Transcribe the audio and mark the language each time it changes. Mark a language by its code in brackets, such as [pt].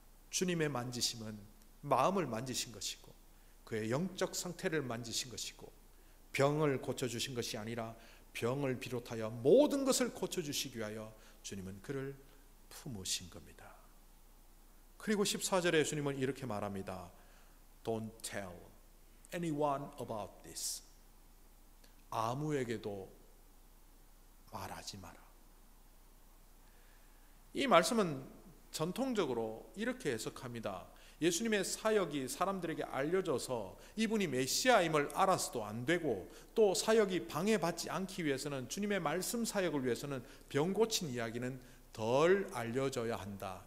[ko] 주님의 만지심은 마음을 만지신 것이고 그의 영적 상태를 만지신 것이고 병을 고쳐주신 것이 아니라 병을 비롯하여 모든 것을 고쳐주시기 위하여 주님은 그를 품으신 겁니다. 그리고 14절에 주님은 이렇게 말합니다. [en] Don't tell anyone about this. [ko] 아무에게도 말하지 마라. 이 말씀은 전통적으로 이렇게 해석합니다. 예수님의 사역이 사람들에게 알려져서 이분이 메시아임을 알아서도 안 되고 또 사역이 방해받지 않기 위해서는 주님의 말씀 사역을 위해서는 병 고친 이야기는 덜 알려져야 한다.